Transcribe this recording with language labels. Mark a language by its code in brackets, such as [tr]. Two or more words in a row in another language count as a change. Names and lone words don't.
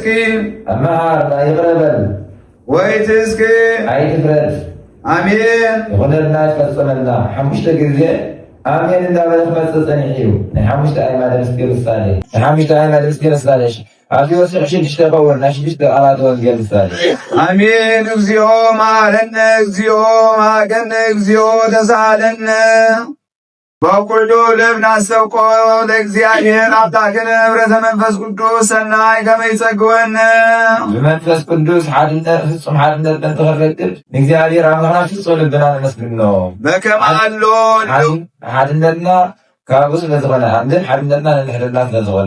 [ti] መሓር ይቕረበል ወይትስኪ ኣይትፍረድ። አሜን። ይኹነልና ይፈፀመልና ሓሙሽተ ግዜ አሜን እንዳበለ ክመፅእ ፀኒሕ እዩ። ናይ ሓሙሽተ ኣእማደ ምስጢር ምሳሌ ናይ ሓሙሽተ ኣእማደ ምስጢር ምሳሌ ኣብዚ ወሲዕ 6 ይኸውን ናይ 6 ቃላት ወንጌል ምሳሌ [gez] አሜን። እግዚኦ መሐረነ እግዚኦ መሐረነ እግዚኦ ተሳሃለነ በኩሉ ልብ ናስተውቆ ለእግዚአብሔር አብታክነ ኅብረተ መንፈስ ቅዱስ ሰናይ ከመ ይጸግወነ [ti] ብመንፈስ ቅዱስ ሓድነት ፍጹም ሓድነት እንተኸረክብ ንእግዚአብሔር ኣምላኽና ፍጹም ልብና ነመስግኖ [gez] በከመ አሎ [ti] ሓድነትና ካብኡ ስለዝኾነ አንድን ሓድነትና ንሕድና ስለዝኾነ